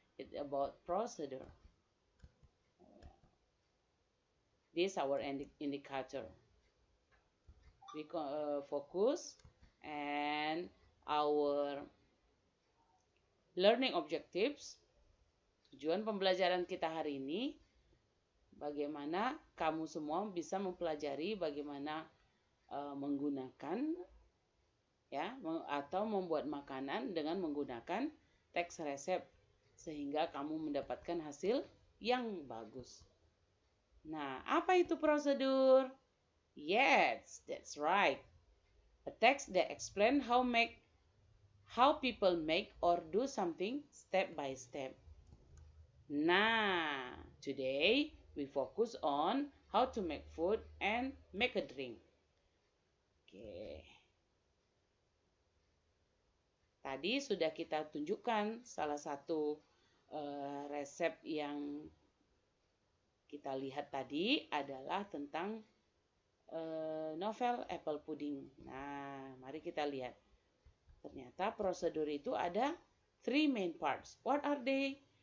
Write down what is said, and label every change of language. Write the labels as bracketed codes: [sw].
[en] It's about procedure. This is our indicator. We focus and our learning objectives. [id] Tujuan pembelajaran kita hari ini, bagaimana kamu semua bisa mempelajari bagaimana menggunakan ya atau membuat makanan dengan menggunakan teks resep sehingga kamu mendapatkan hasil yang bagus. Nah, apa itu prosedur? [en] Yes, that's right. A text that explain how people make or do something step by step. Nah, today we focus on how to make food and make a drink. Oke. [id] Tadi sudah kita tunjukkan salah satu resep yang kita lihat tadi adalah tentang novel apple pudding. Nah, mari kita lihat. Ternyata prosedur itu ada 3 [en] main parts. What are they?